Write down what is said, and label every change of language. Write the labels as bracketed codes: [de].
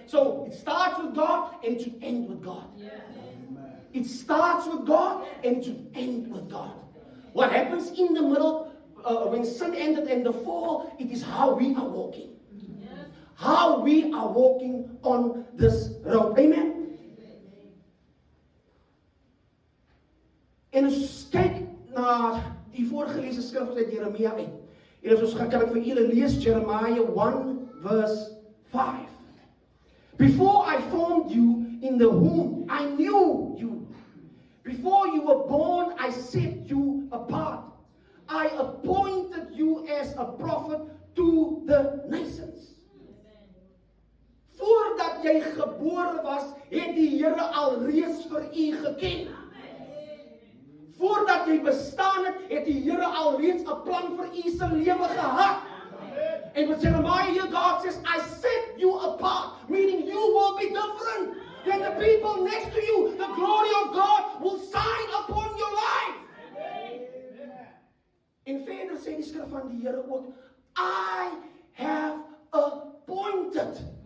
[en] So it starts with God and it should end with God. It starts with God and it should end with God. What happens in the middle, when sin ended and the fall, it is how we are walking. How we are walking on this road. Amen? [af] En ons kyk na die voorgeleesde skrif uit Jeremia uit. En as ons gaan kyk vir julle lees Jeremiah 1 verse 5. [en] Before I formed you in the womb, I knew you. Before you were born, I set you apart. I appointed you as a prophet to the nations. [af] Voordat jy gebore was, het die Here alreeds vir u geken. Voordat jy bestaan het, het die Here alreeds 'n plan vir u se lewe gehad. [en] And with Jeremiah here, God says, I set you apart, meaning you will be different than the people next to you. The glory of God will shine upon your life. [af] En verder sê die skrif van die Here ook, [en] I have appointed.